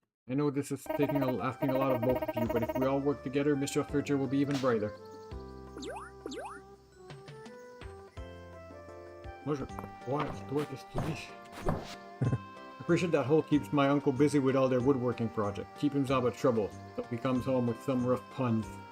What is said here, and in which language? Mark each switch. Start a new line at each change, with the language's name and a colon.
English: I know this is asking a lot of both of you, but if we all work together, Mistria's future will be even brighter.
French: Moi, toi, qu'est-ce que tu dis?
English: Appreciate that Hole keeps my uncle busy with all their woodworking project. Keep him out of trouble, so he comes home with some rough puns.